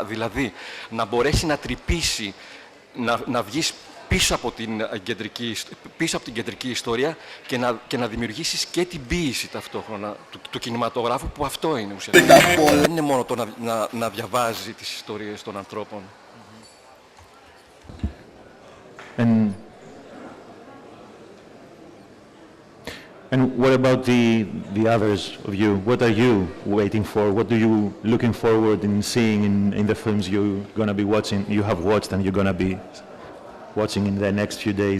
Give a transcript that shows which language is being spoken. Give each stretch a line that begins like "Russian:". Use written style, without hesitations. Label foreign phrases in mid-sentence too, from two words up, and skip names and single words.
Greek: Δηλαδή, να μπορέσει να τρυπήσει, να βγεις πίσω από την κεντρική ιστορία και να δημιουργήσεις και την ποίηση ταυτόχρονα του κινηματογράφου, που αυτό είναι ουσιαστικά. Δεν είναι μόνο το να διαβάζει τις ιστορίες των ανθρώπων.
English: And what about the others of you? What are you waiting for? What are you looking forward in seeing in the films you're going to be watching, you have watched and you're going to be watching in the next few days?